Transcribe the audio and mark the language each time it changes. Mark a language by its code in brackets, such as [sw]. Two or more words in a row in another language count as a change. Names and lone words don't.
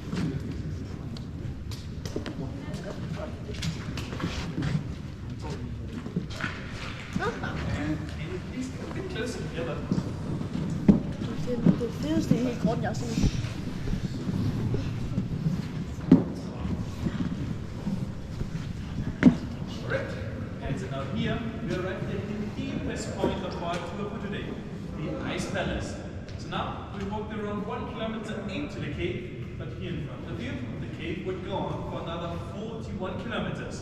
[da] Det fedeste i hele grunden, jeg har set. [en] Correct. And so now here we are at the deepest point of our tour for today, the Ice Palace. So now we walked around 1 kilometer into the cave, but here in front of you, the cave would go on for another 41 kilometers.